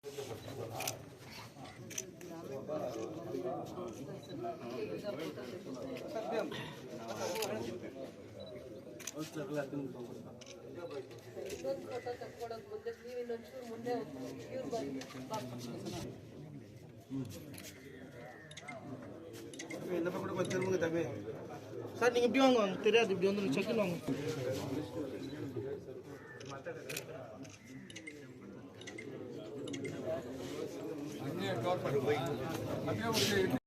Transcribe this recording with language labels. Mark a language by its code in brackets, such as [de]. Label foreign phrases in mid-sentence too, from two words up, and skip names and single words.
[kn] ಇನ್ನೊಂದು ಫೋಟೋ ತಕ್ಕೊಳಕ್ ಮುಂದೆ ನೀವು ಇನ್ನೊಂಚೂರು ಮುಂದೆ ಇವ್ರು ಬಂದು [ta] சார் நீங்கள் இப்படி வாங்க தெரியாது, இப்படி வந்து செக்கில் வாங்க.